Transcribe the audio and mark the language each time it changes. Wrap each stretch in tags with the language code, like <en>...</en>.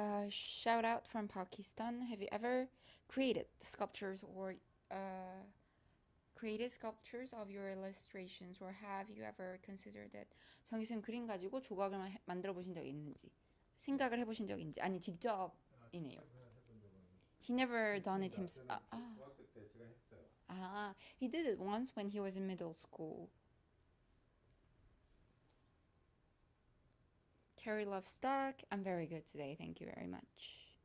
<en>Shout out from Pakistan. Have you ever created sculptures or created sculptures of your illustrations, or have you ever considered that?</en> <ko>정희쌤 그림 가지고 조각을 만들어 보신 적 있는지, 생각을 해보신 적 있는지, 아니 직접이네요.</ko> <en>He never done it himself.</en> <ko>중학교 때 제가 했어요.</ko> <en>He did it once when he was in middle school. Terry loves stock. I'm very good today. Thank you very much.</en>